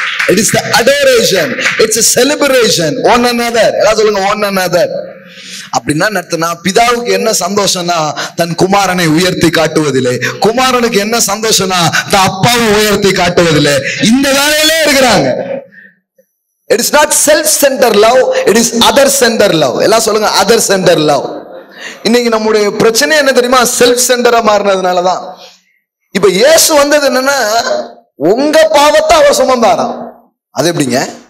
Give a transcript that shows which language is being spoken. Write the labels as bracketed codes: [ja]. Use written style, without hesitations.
[en] It is the adoration. It's a celebration. One another. [ta] எல்லாம் சொல்லுங்க, one another. அப்படின்னா நடத்தினா பிதாவுக்கு என்ன சந்தோஷம்னா தன் குமாரனை உயர்த்தி காட்டுவதில்லை. குமாரனுக்கு என்ன சந்தோஷம்னா தன் அப்பாவை உயர்த்தி காட்டுவதில்லை. இந்த வேலையிலே இருக்கிறாங்க. [en] It is not self-centered love. It is other-centered love. [ta] எல்லாம் சொல்லுங்க, [en] other-centered love. [ta] இன்னைக்கு நம்முடைய பிரச்சனை என்ன தெரியுமா? செல்ஃப் சென்டரா மாறினதுனாலதான். இப்ப இயேசு வந்தது என்னன்னா, உங்க பாவத்தை அவர் சுமந்தாராம். அது எப்படிங்க?